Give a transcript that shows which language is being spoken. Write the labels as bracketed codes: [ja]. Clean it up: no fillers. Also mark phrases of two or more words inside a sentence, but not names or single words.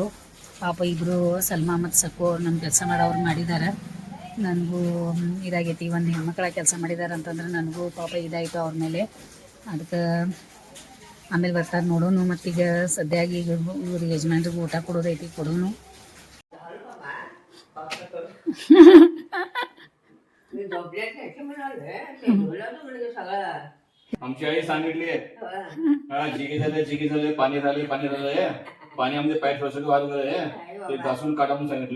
[kn] ಪಾಪ ಇಬ್ಬರು ಸಲ್ಮಾ ಮತ್ತು ಸಕ್ಕು ನಮ್ಮ ಕೆಲಸ ಮಾಡೋರು ಮಾಡಿದ್ದಾರೆ. ನನಗೂ ಇದಾಗೈತಿ, ಒಂದು ಹೆಣ್ಮಕ್ಳ ಕೆಲಸ ಮಾಡಿದ್ದಾರೆ ಅಂತಂದ್ರೆ ನನಗೂ ಪಾಪ ಇದಾಯಿತು ಅವ್ರ ಮೇಲೆ. ಅದಕ್ಕೆ ಆಮೇಲೆ ಬರ್ತಾರೆ ನೋಡೋನು. ಮತ್ತೀಗ ಸದ್ಯಾಗಿ ಈಗ ಇವ್ರಿಗೆ ಯಜಮಾನ್ರಿಗೆ ಊಟ ಕೊಡೋದೈತಿ, ಕೊಡೋನು. [mr] मी झोपल्यात नाही म्हणाले ते बोलवलं म्हणजे सगळं आमची आई सांगितली जिगी झाले पाणी झाले पाण्यामध्ये पाय ठेवायचं वाद झाले ते घासून काढा म्हणून सांगितले.